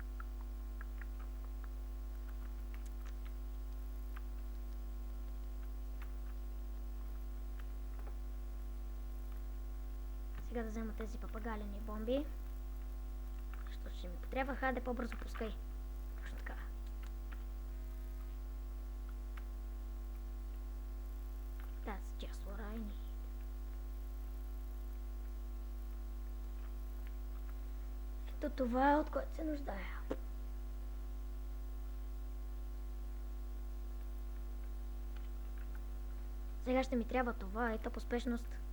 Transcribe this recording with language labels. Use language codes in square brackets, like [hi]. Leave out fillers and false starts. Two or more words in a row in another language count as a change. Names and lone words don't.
[bg] Сега да взема тези папагалени бомби. Защото ще ми потрябва. Хайде, по-бързо пускай. Точно така. [en] That's just what I need. [bg] Ето това е, от което се нуждая. Сега ще ми трябва това, ето по спешност.